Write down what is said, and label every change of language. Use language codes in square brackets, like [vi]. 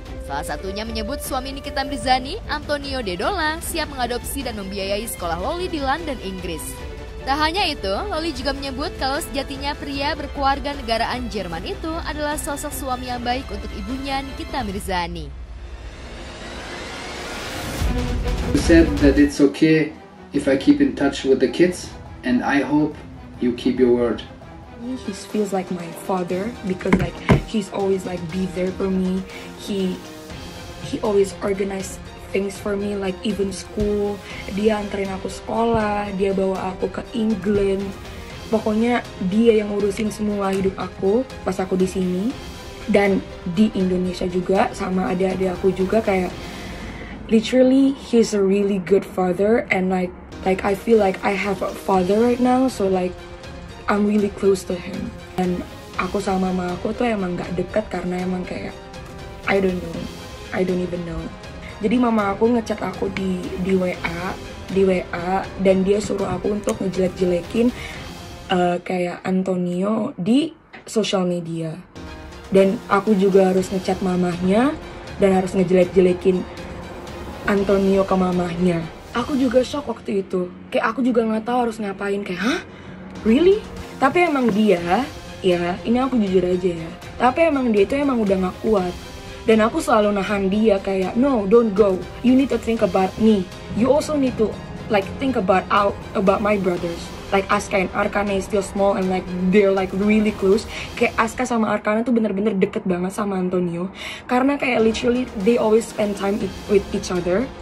[id] Salah satunya menyebut suami Nikita Mirzani, Antonio Dedola, siap mengadopsi dan membiayai sekolah Loli di London, Inggris. Tak hanya itu, Loli juga menyebut kalau sejatinya pria berkeluarga negaraan Jerman itu adalah sosok suami yang baik untuk ibunya Nikita Mirzani. [en] You said that it's okay if I keep in touch with the kids, and I hope you keep your word. He feels like my father because like he's always like be there for me. He always organize things for me, like even school. [id] Dia anterin aku sekolah, dia bawa aku ke England. Pokoknya dia yang ngurusin semua hidup aku pas aku di sini dan di Indonesia juga, sama adik-adik aku juga. [en] Kayak literally he's a really good father, and like I feel like I have a father right now, so like I'm really close to him. [id] Dan aku sama mama aku tuh emang gak dekat karena emang kayak [en] I don't even know. [id] Jadi mama aku ngechat aku di WA dan dia suruh aku untuk ngejelek-jelekin kayak Antonio di sosial media. Dan aku juga harus ngechat mamahnya dan harus ngejelek-jelekin Antonio ke mamahnya. Aku juga shock waktu itu. Kayak aku juga nggak tahu harus ngapain. Kayak, hah? Really? Tapi emang dia, ya ini aku jujur aja ya, tapi emang dia itu emang udah gak kuat. Dan aku selalu nahan dia kayak, [en] no, don't go. You need to think about me. You also need to like think about my brothers. Like Aska and Arkana is still small and like they're like really close. [id] Kayak Aska sama Arkana tuh bener-bener deket banget sama Antonio. Karena kayak literally [en] they always spend time with each other.